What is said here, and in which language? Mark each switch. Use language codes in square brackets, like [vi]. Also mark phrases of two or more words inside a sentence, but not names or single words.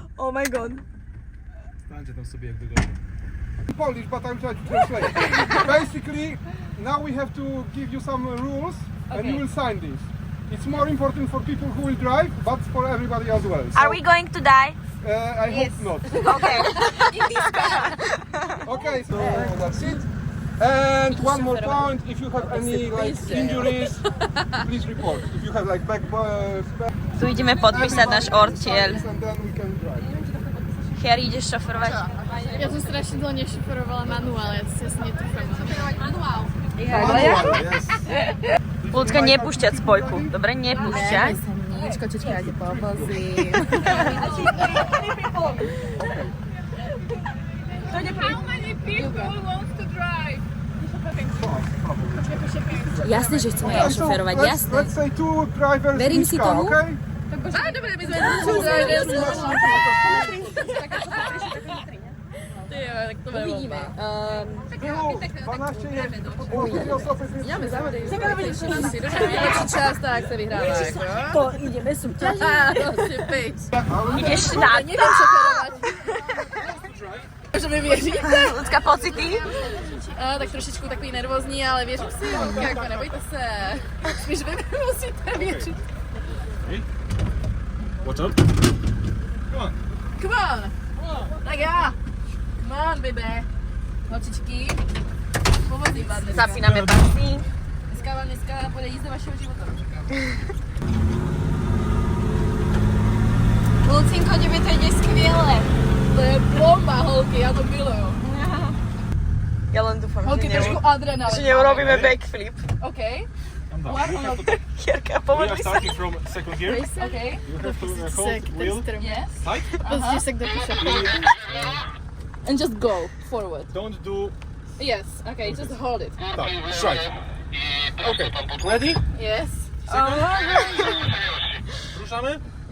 [en] Oh my god. [pl] Stańcie tam sobie jak wygodnie. [en] Polish, but I'll try to translate. Basically, now we have to give you some rules and you will sign this. It's more important for people who will drive, but for everybody as well. So, Are we going to die? I hope not. Okay. Okay, so that's it. And one more point, if you have any like injuries, please report. If you have like back [sk] Tu ideme podpísať náš ortiel. [en] and then we can drive. [sk] Chiari, ideš šoferovať? Ja som strašne dlho nešoferovala manuál, ja si asi netrúfam. Manuál. [en] Yes. [sk] Ľudská, nepúšťať spojku. Dobre, nepúšťať. Nič, kočička, ja te povozím. [en] How many people wants to drive? [sk] Jasné, že chceme ja šoferovať, jasné. [en] Let's say two drivers [sk] Verím [en] in [sk] si [en] car, [sk] tomu. [en] okay? [sk] Dobre, my sme Uvidíme. [pl] Było 12 jest, po 4 osoby. [sk] Máme závody. Lepší čas, tak sa vyhráva. To ideme súťažiť. Proste pič. Ideš na... Neviem šoferovať. Môžeme věřit. Ľudská, pocity? [cs] Tak trošičku takový nervózní, ale věřím si, jako nebojte se. Spíš vy musíte věřit. [en] What's up? Come on. [cs] Tak já. [en] Come on, baby. [cs] Holčičky. Povozím vás dneska. [sk] Zapíname pasy. [cs] Dneska bude jízda vašeho života. Lucinko, tebe to ide skvěle. To je bomba, holky, já to miluju. [sk] Ja len dúfam, [cs] Holky, trošku adrenalin. [sk] že neurobíme backflip. [en] OK. I'm done. One on [sk] Chierka, [en] We [sk] pomôž [en] are [sk] mi sa. [en] starting from second gear. OK. You have to hold wheel Yes. tight. [sk] Pozrite sa, kto píše. [en] And just go forward. Don't do Yes. Okay, just hold it. tak, straight. Okay, ready? Yes. [pl] Ruszamy?